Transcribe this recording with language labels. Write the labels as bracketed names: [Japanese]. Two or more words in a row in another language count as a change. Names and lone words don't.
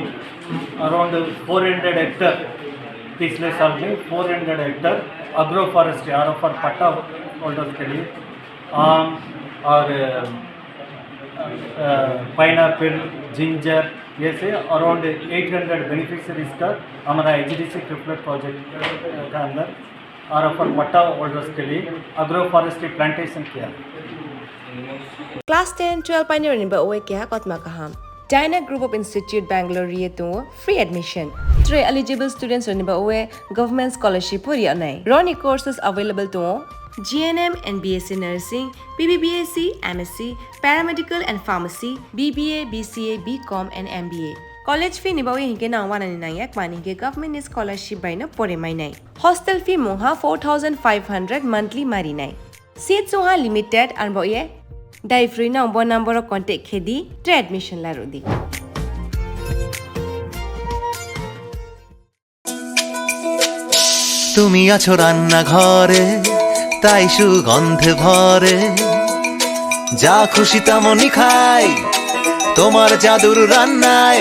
[English] around 400 hectare [Hindi] पिछले साल में 400 हेक्टर [English] agro forestry RFR [Hindi] पट्टा होल्डर्स के लिए आम और [English] pineapple ginger [Hindi] ये से [English] around 800 beneficiaries [Hindi] का हमारा [English] IGDC triplet project [Hindi] का अंदर RFR पट्टा होल्डर्स के लिए [English] agro forestry plantation [Hindi] किया। [Kok Borok] Class 10-12 pioneer ba oe kya kotma kaham Dyna Group of Institute Bangalore to [English] free admission. [Kok Borok] 3 [English] eligible students [Kok Borok] ba oe [English] government scholarship [Kok Borok] puri anai. [English] Roni courses available to GNM and BSc Nursing, BBBSc, MSc, Paramedical and Pharmacy, BBA, BCA, BCom and MBA. College fee [Kok Borok] nibawi hinke na 199 maninge [English] government scholarship [Kok Borok] by na pore mai nai. [English] Hostel fee [Kok Borok] moha 4500 monthly mari nai. Seats soha [English] limited and [Kok Borok] boye dai free na [English] number of contact [Kok Borok] khedi to admission la rodi. [Bangla] তুমি আছো রান্না ঘরে তাই সুগন্ধে ভরে যা খুশি তেমনই খাই তোমার জাদুর রান্নায়